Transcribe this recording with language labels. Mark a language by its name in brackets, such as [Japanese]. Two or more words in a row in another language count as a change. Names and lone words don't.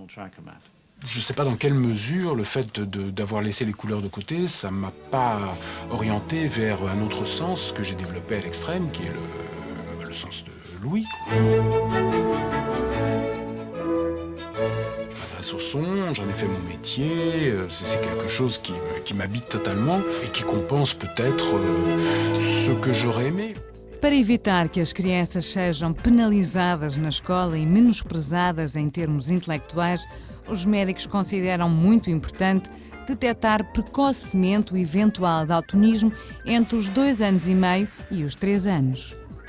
[French] Je ne sais pas dans quelle mesure le fait d'avoir laissé les couleurs de côté, ça ne m'a pas orienté vers un autre sens que j'ai développé à l'extrême, qui est le sens de l'ouïe. Je m'adresse au son, j'en ai fait mon métier, c'est quelque chose qui m'habite totalement et qui compense peut-être ce que j'aurais aimé. [Portuguese] Para evitar que as crianças sejam penalizadas na escola e menosprezadas em termos intelectuais, os médicos consideram muito importante detectar precocemente o eventual daltonismo entre os 2 anos e meio e os 3 anos.